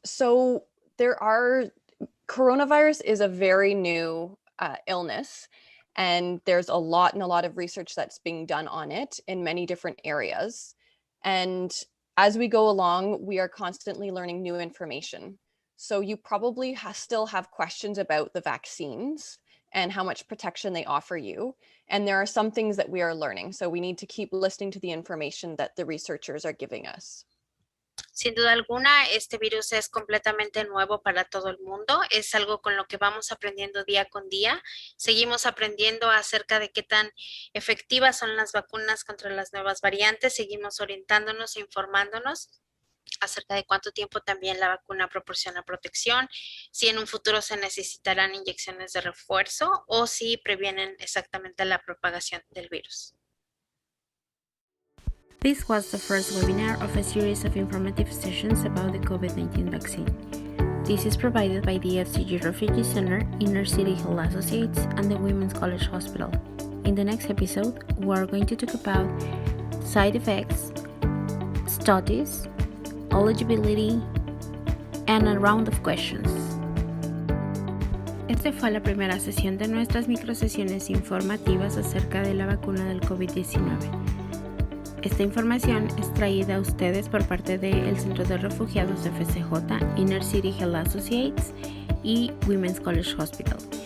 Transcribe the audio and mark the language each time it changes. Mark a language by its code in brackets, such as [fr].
[en] So coronavirus is a very new illness, and there's a lot of research that's being done on it in many different areas. And as we go along, we are constantly learning new information. So you probably still have questions about the vaccines and how much protection they offer you. And there are some things that we are learning. So we need to keep listening to the information that the researchers are giving us. [es] Sin duda alguna, este virus es completamente nuevo para todo el mundo. Es algo con lo que vamos aprendiendo día con día. Seguimos aprendiendo acerca de qué tan efectivas son las vacunas contra las nuevas variantes. Seguimos orientándonos e informándonos acerca de cuánto tiempo también la vacuna proporciona protección, si en un futuro se necesitarán inyecciones de refuerzo o si previenen exactamente la propagación del virus. [en] This was the first webinar of a series of informative sessions about the COVID-19 vaccine. This is provided by the FCG Refugee Center, Inner City Health Associates, and the Women's College Hospital. In the next episode, we are going to talk about side effects, studies, eligibility, and a round of questions. [es] Esta fue la primera sesión de nuestras microsesiones informativas acerca de la vacuna del COVID-19. Esta información es traída a ustedes por parte del Centro de Refugiados de FCJ, Inner City Health Associates y Women's College Hospital.